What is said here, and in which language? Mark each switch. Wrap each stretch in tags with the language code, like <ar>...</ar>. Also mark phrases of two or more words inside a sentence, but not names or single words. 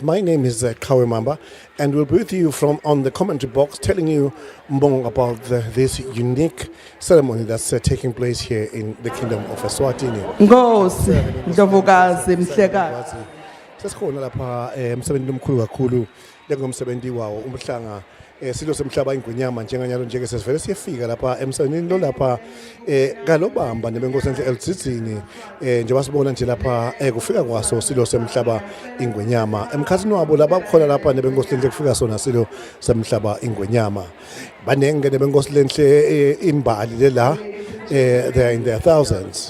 <en>My name is Kawe Mamba and we'll be with you from on the commentary box telling you more about this unique ceremony that's taking place here in the Kingdom of Eswatini.</en> <ss>Nkosi Ndlovukazi Mhlekazi. Sesikhona lapha emsebenzini omkhulu kakhulu lengomsebenzi wawo umhlanga silo semhlaba ingwenyama njenganyalo njeke sesivele siyefika lapha emsebenzini lo lapha kalobamba nebenkosi enhle eLdzini njengoba sibona nje lapha kufika kwaso silo semhlaba ingwenyama emkhathini wabo laba khona lapha nebenkosi enhle kufika sona silo semhlaba ingwenyama banenge nebenkosi lenhle imbali lela</ss> <en>they are in their thousands.</en>